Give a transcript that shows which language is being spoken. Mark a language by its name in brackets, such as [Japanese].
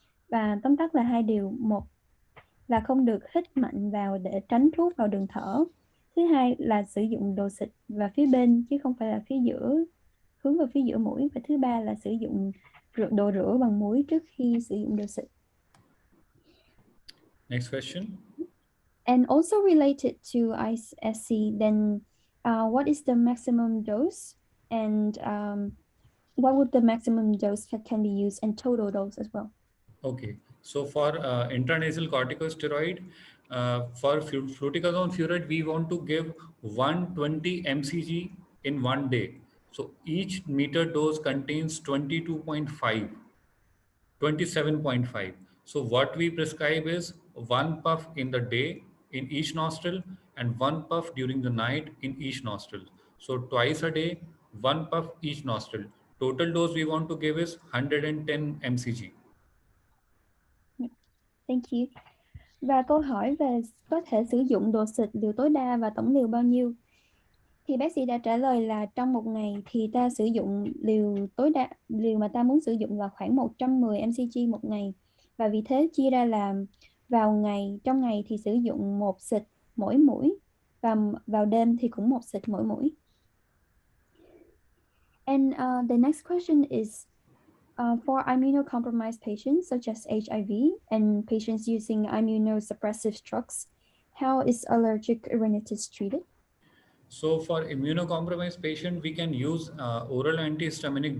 [Vietnamese] Và tóm tắt là hai điều: một là không được hít mạnh vào để tránh thuốc vào đường thở. Thứ hai là sử dụng đồ xịt vào phía bên chứ không phải là phía giữa, hướng vào phía giữa mũi. Và thứ ba là sử dụng đồ rửa bằng muối trước khi sử dụng đồ xịt. [English] Next question. And also related to ISC, then what is the maximum dose, and what would the maximum dose that can be used, and total dose as well? Okay, so for intranasal corticosteroid, for fluticasone furoate, we want to give 120 mcg in one day. So each meter dose contains 22.5, 27.5. So what we prescribe is one puff in the day in each nostril and one puff during the night in each nostril. So twice a day, one puff each nostril. Total dose we want to give is 110 mcg. Thank you. [Vietnamese] Và câu hỏi về có thể sử dụng đồ xịt liều tối đa và tổng liều bao nhiêu, thì bác sĩ đã trả lời là trong một ngày thì ta sử dụng liều tối đa, liều mà ta muốn sử dụng là khoảng 110 mcg một ngày. Và vì thế chia ra là trong ngày thì sử dụng một xịt mỗi mũi, và vào đêm thì cũng một xịt mỗi mũi. [English] And the next question is for immunocompromised patients such as HIV and patients using immunosuppressive drugs, how is allergic rhinitis treated? So for immunocompromised patient, we can use oral antihistaminic.